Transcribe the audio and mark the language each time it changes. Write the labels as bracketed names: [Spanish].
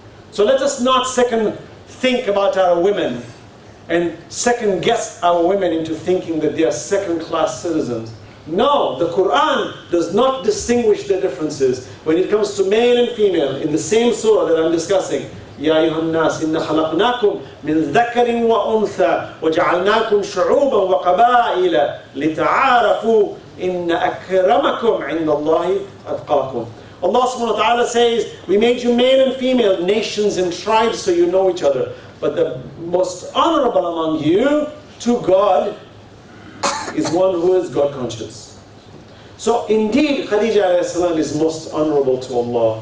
[English] So let us not second think about our women and second guess our women into thinking that they are second-class citizens. No, the Quran does not distinguish the differences when it comes to male and female in the same surah that I'm discussing. [Arabic] يا أيها الناس إن خلقناكم من ذكر وأنثى وجعلناكم شعوبا وقبائل لتعارفوا إن أكرمكم عند الله أتقاكم. [English] Allah subhanahu wa ta'ala says, we made you male and female, nations and tribes so you know each other. But the most honorable among you to God is one who is God conscious. So indeed Khadija alayhi salam is most honorable to Allah.